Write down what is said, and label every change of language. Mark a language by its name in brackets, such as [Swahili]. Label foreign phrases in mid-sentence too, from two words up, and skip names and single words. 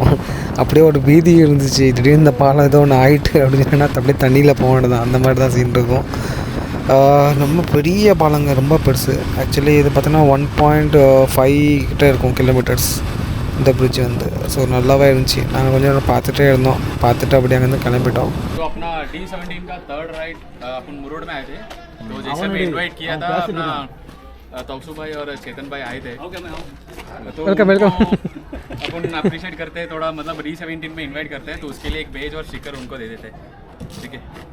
[Tamil] அப்படியே ஒரு பீதி இருந்துச்சு, திடீர்னு இந்த பாலம் ஏதோ ஒன்று ஆகிட்டு அப்படின்னு சொன்னால் அப்படியே தண்ணியில் போக வேண்டியதான், அந்த மாதிரி தான் சீன் இருக்கும். ரொம்ப பெரிய பாலங்க, ரொம்ப பெருசு. ஆக்சுவலி இது பார்த்தீங்கன்னா 1.5 கிட்ட இருக்கும் கிலோமீட்டர்ஸ் இந்த பிரிட்ஜ் வந்து. ஸோ நல்லாவே இருந்துச்சு. நாங்கள் கொஞ்சம் நேரம் பார்த்துட்டே இருந்தோம், பார்த்துட்டு அப்படியே அங்கேருந்து கிளம்பிட்டோம். [Hindi] तो अपना D17 का [English] third ride [Hindi] अपन मुरुड में आए थे, तो जैसे मैं इनवाइट किया था अपना तौसू भाई और चेतन भाई आए थे, तो वेलकम अपन अप्रिशिएट करते हैं थोड़ा, मतलब D17 में इनवाइट करते हैं तो उसके लिए एक बेज और स्टिकर उनको दे देते हैं, ठीक है?